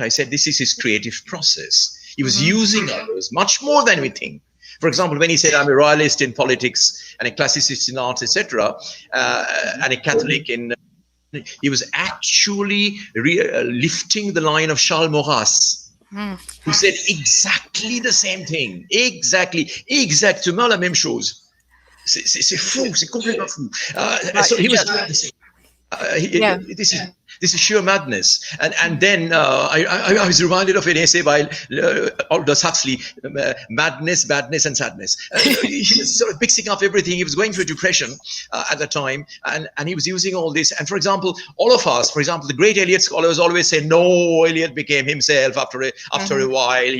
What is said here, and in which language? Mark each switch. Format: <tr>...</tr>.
<en>I said, this is his creative process. He was using others much more than we think. For example, when he said, I'm a royalist in politics and a classicist in art, etc., and a Catholic he was actually lifting the line of Charles Maurras, who said exactly the same thing.</en> <fr>Exactement la même chose. C'est fou, c'est complètement fou.</fr> <en>So he was doing the same. This is sheer madness. And then I was reminded of an essay by Aldous Huxley, Madness, Badness, and Sadness. He was sort of mixing up everything. He was going through a depression at the time, and he was using all this. And for example, all of us, for example, the great Eliot scholars always say, no, Eliot became himself after a while.</en>